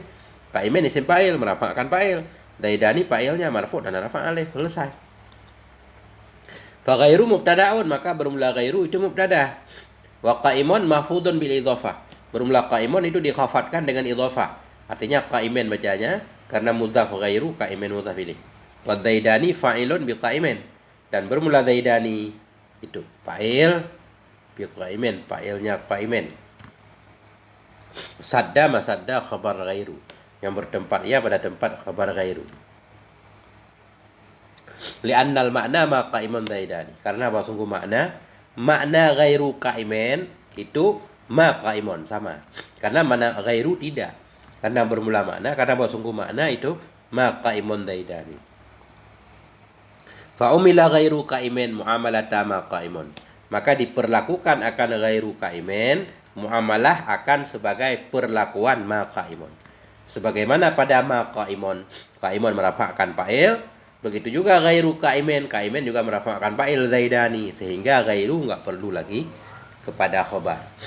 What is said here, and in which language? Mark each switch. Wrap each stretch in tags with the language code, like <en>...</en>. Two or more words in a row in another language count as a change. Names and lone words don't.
<ar>قائم اسم فاعل</ar> <id>merafa'kan fa'il. Zaidani fa'ilnya marfu' dan rafa' alif. Selesai.</id> <ar>فغير مبتدأ,</ar> <id>maka bermula ghairu itu mubtada.</id> <ar>وقائم مخفوض بالإضافة.</ar> <id>Bermula qaimun itu dikhafatkan dengan idhafah. Artinya qaimin bacanya karena</id> <ar>مضاف غير قائم مضاف إليه. وزيدان فاعل بقائم,</ar> <id>dan bermula zaidani itu</id> <ar>فاعل بقائم,</ar> <id>fa'ilnya qaimin.</id> <ar>سد مسد خبر غير,</ar> <id>yang bertempat ia pada tempat khabar ghairu.</id> <ar>لأن المعنى ما قائم زيدان,</ar> <id>karena bahwa sungguh makna</id> <ar>غير قائم</ar> <id>itu</id> <ar>ما قائم</ar> <id>sama. Karena makna ghairu tidak. Karena bermula makna, karena bahwa sungguh makna itu</id> <ar>ما قائم زيدان. فعومل غير قائم معاملة ما قائم,</ar> <id>maka diperlakukan akan</id> <ar>غير قائم</ar> <id>muamalah akan sebagai perlakuan</id> <ar>ما قائم.</ar> <id>Sebagaimana pada</id> <ar>ما قائم,</ar> <id>qaimun merafa'kan fa'il, begitu juga</id> <ar>غير قائم,</ar> <id>qaimin juga merafa'kan fa'il zaidani, sehingga ghairu enggak perlu lagi kepada khabar.</id>